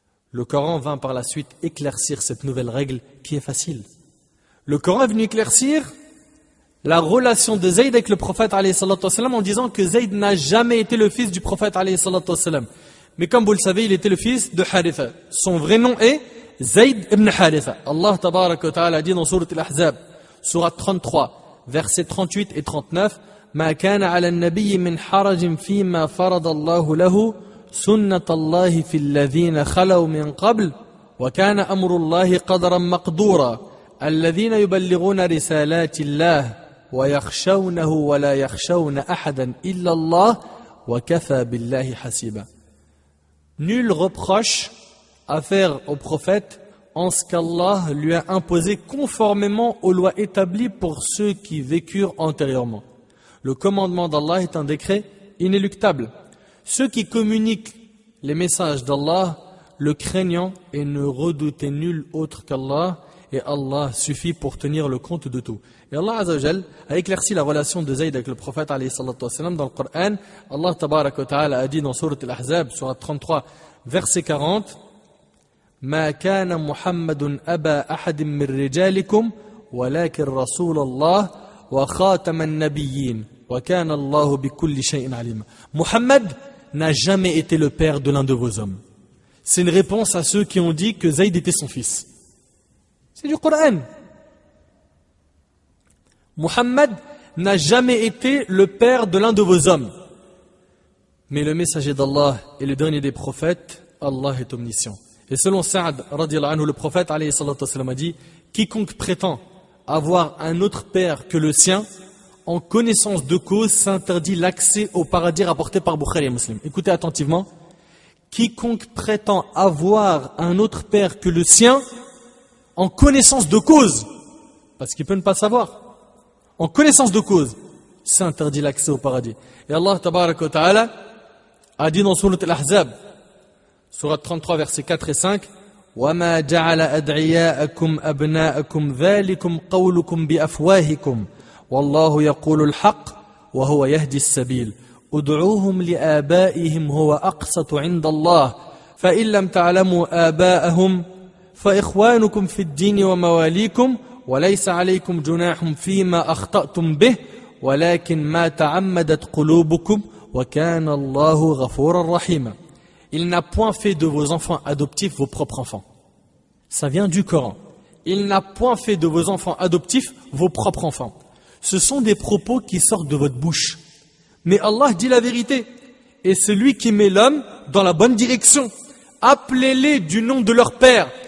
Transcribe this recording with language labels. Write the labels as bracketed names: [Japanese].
[French] Le Coran vint par la suite éclaircir cette nouvelle règle qui est facile. Le Coran est venu éclaircir la relation de Zayd avec le prophète alayhi salatu wassalam en disant que Zayd n'a jamais été le fils du prophète alayhi salatu wassalam. Mais comme vous le savez, il était le fils de Haritha. Son vrai nom est Zayd ibn Haritha. Allah tabaraka wa ta'ala dit dans Surat Al-Ahzab, Surat 33, versets 38 et 39, [Arabic] ما كان على النبي من حرج فيما فرض الله له سنة الله في الذين خلوا من قبل وكان أمر الله قدرا مقدورا الذين يبلغون رسالات الله ويخشونه ولا يخشون أحدا إلا الله وكفى بالله حسيبا. [French] Nul reproche à faire au prophète en ce qu'Allah lui a imposé conformément aux lois établies pour ceux qui vécurent antérieurement. Le commandement d'Allah est un décret inéluctable. Ceux qui communiquent les messages d'Allah, le craignant et ne redoutaient nul autre qu'Allah, et Allah suffit pour tenir le compte de tout. Et Allah Azza wa Jal a éclairci la relation de Zayd avec le prophète alayhi salatu wassalam dans le Coran. Allah tabaraka wa ta'ala a dit dans Surat Al-Ahzab, Surat 33, verset 40, [Arabic] ما كان محمد أبا أحد من رجالكم ولكن رسول الله وخاتم النبيين وكان الله بكل شيء عليم. [French] Muhammad n'a jamais été le père de l'un de vos hommes. C'est une réponse à ceux qui ont dit que Zayd était son fils. C'est du Coran. Muhammad n'a jamais été le père de l'un de vos hommes. Mais le messager d'Allah est le dernier des prophètes, Allah est omniscient. Et selon Sa'd, radiyallahu anhu, le prophète alayhi salatu wassalam a dit, quiconque prétend avoir un autre père que le sien, en connaissance de cause, s'interdit l'accès au paradis rapporté par Bukhari et Muslim. Écoutez attentivement. Quiconque prétend avoir un autre père que le sien, en connaissance de cause, parce qu'il peut ne pas savoir, en connaissance de cause, s'interdit l'accès au paradis. Et Allah tabaraka wa ta'ala a dit dans Sourate Al-Ahzab, Sourate 33, versets 4 et 5, [Arabic] وَمَا جَعَلَ أَدْعِيَاءَكُمْ أَبْنَاءَكُمْ ذَلِكُمْ قَوْلُكُمْ بِأَفْوَاهِكُمْ وَاللَّهُ يَقُولُ الْحَقِّ وَهُوَ يَهْدِي السَّبِيلَ ادعوهم لآبائهم هو أقسط عند الله فإن لم تعلموا آباءهم فإخوانكم في الدين ومواليكم وليس عليكم جناح فيما أخطأتم به ولكن ما تعمدت قلوبكم وكان الله غفورا رحيما. [French] Il n'a point fait de vos enfants adoptifs vos propres enfants. Ça vient du Coran. Il n'a point fait de vos enfants adoptifs vos propres enfants. Ce sont des propos qui sortent de votre bouche. Mais Allah dit la vérité. Et celui qui met l'homme dans la bonne direction, appelez-les du nom de leur père.